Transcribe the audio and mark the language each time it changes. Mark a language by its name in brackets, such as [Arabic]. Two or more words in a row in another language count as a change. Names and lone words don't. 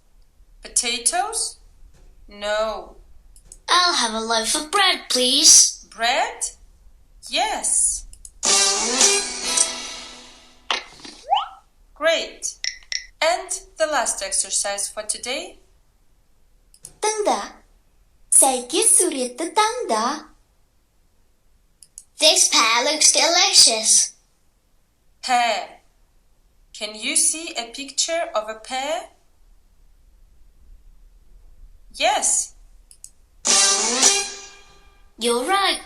[English] Potatoes? No. I'll have a loaf of bread, please. Bread? Yes. Great. And the last exercise for today. [Kazakh] Тыңда. Сәйкес суретті таңда. [English] This pear looks delicious. Pear. Can you see a picture of a pear? Yes. You're right.